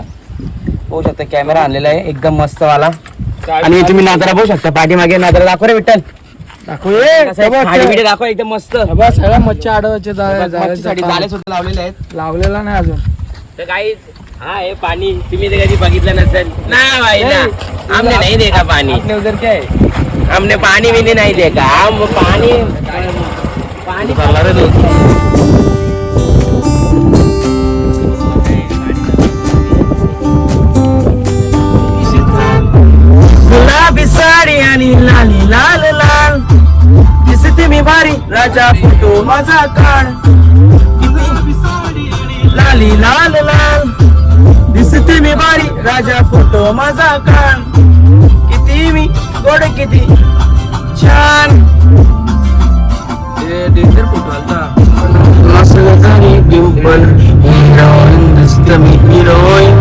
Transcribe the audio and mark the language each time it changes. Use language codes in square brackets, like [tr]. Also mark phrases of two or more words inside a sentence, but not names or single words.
[mr] बघू शकता कॅमेरा आणलेला आहे एकदम मस्त वाला. आणि तुम्ही नादरा बघू शकता पाठीमागे. नादरा दाखव रे विठ्ठल, दाखव एकदम मस्त. सगळ्या मच्छी अडवायचे जाळे सुद्धा लावलेले आहेत. लावलेला नाही अजून. तर गाईच हा हे पाणी तुम्ही ते कधी बघितलं नसेल ना भाई ना. [hi] हमने नहीं देखा पानी. आपने उधर क्या है? हमने पानी भी नहीं देखा. हम पानी भरला रे तू. [mr] गुलाबी साडी आणि लाली लाल लाल दिसते मी भारी राजा फोटो माझा काढ. लाली लाल लाल दिसते मी भारी राजा फोटो माझा काढ. किती मी गोड किती छान. [en] danger photo [mr] आलता. डिंपल हिरोईन दिसते मी हिरोईन.